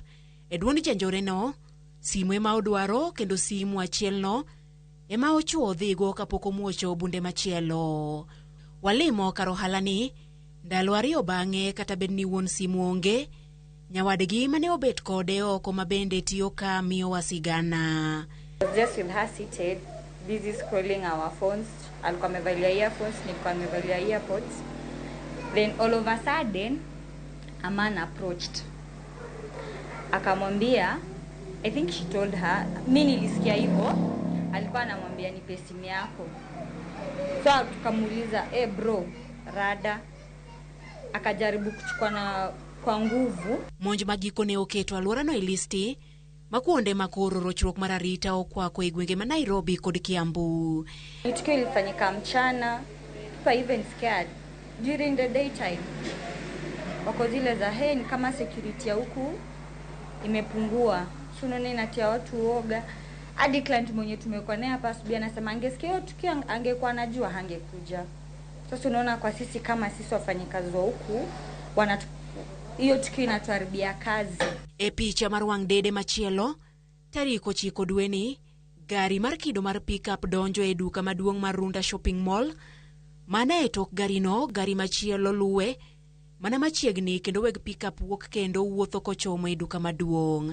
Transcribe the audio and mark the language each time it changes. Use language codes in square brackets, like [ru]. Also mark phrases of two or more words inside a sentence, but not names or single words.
[luo] E duond janjore no simu ema odwaro kendo simu achiel no ema ochuo dhigo kapok omuocho bunde machielo. Walimo kar ohala ni ndalo 2 bang'e kata bed ni wuon simu onge, nyawadgi mane obet kode oko mabende tiyo ka miyo wasigana. [en] Just with her seated, busy scrolling our phones. [sw] Alikuwa amevalia earphones, nilikuwa amevalia earpods. [en] Then all of a sudden, a man approached. Akamwambia, I think she told her, [sw] mimi nilisikia hivyo, alikuwa anamwambia nipe simu yako. So tukamuuliza, bro, rada. Akajaribu kuchukua na kwa nguvu. [luo] Monj magiko ne oketo alwora no listi makuonde makoro rochruok mar arita okwako e gwenge ma Nairobi kod Kiambu. [sw] Tukio ilifanyika mchana, [en] people even scared during the daytime. [sw] Wako zile za ni kama security ya huku imepungua. Sunone inatia watu uoga. Hadi client mwenye tumekuwa naye hapa asubuhi anasema angesikia hiyo tukio angekuwa anajua hangekuja. Sasa unaona kwa sisi kama sisi wafanyikazi wa huku hiyo tukio inatuharibia kazi. [luo] E picha mar wang' dede machielo tarik 9 dweni gari mar kido mar pickup donjo e duka maduong' mar Runda Shopping Mall. Mana e tok gari no gari machielo luwe mana machiegni kendo weg pickup wuok kendo wuotho kochomo e duka maduong'.